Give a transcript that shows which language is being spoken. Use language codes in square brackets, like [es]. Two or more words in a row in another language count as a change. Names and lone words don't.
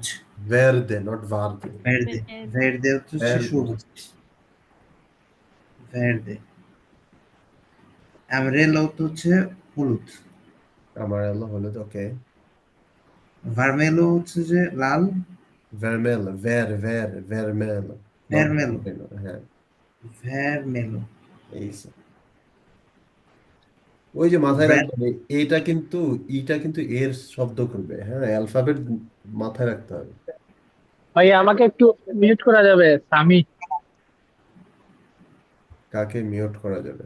[pt] verde, not verde. verde, verde হচ্ছে ভেরদে। [bn] সবুজ, ভের্দে। অ্যামারেলো হচ্ছে হলুদ, আমার এলো হলুদ, ওকে। ভার্মেলো হচ্ছে যে লাল, [pt] Vermelho, vermelho, not ভেরমেলো, vermelho, [bn] হ্যাঁ, [pt] ভেরমেলো, [bn] এই যে। ওই যে মাথায় ভ্যান, রাখবেন, এইটা কিন্তু, ইটা কিন্তু এর শব্দ করবে, হ্যাঁ, অ্যালফাবেট মাথায় রাখতে হবে। ভাই আমাকে একটু মিউট করা যাবে? সামি, কাকে মিউট করা যাবে?